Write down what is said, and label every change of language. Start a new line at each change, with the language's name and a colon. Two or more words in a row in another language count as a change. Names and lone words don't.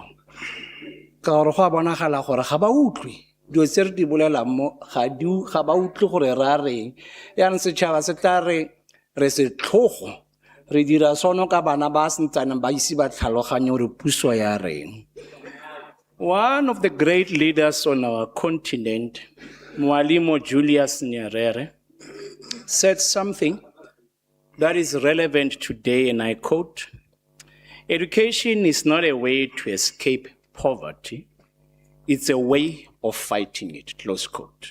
Tswana: Ka gore go a bonagala gore ga ba utlwe dilo tse re di bolelang mo ga ba utlwe gore re a reng. Yaanong setšhaba se tla re se tlhogo re dira sono ka bana ba sentsaneng ba ise ba tlhaloganye gore puso ya reng.
English: One of the great leaders on our continent, Mwalimu Julius Nyerere, said something that is relevant today, and I quote, "Education is not a way to escape poverty, it's a way of fighting it," close quote.